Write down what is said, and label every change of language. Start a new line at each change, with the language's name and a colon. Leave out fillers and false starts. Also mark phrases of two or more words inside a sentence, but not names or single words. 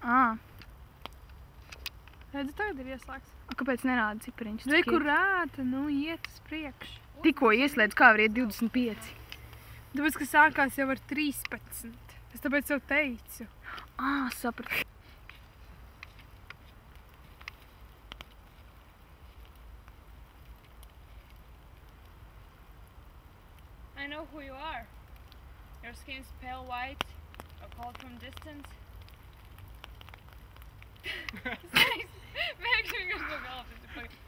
Latvian: Redzi, tagad ir ieslēgts. Kāpēc nerāda cipariņus? Re, kur rāta, nu iet uz priekšu. Tikko ieslēdz, kā var iet 25. Tāpēc, ka sākās jau ar 13. Es tāpēc jau teicu. Sapratu.
English: I know who you are. Your skin's pale white, a cold from distance. Make sure you go off this.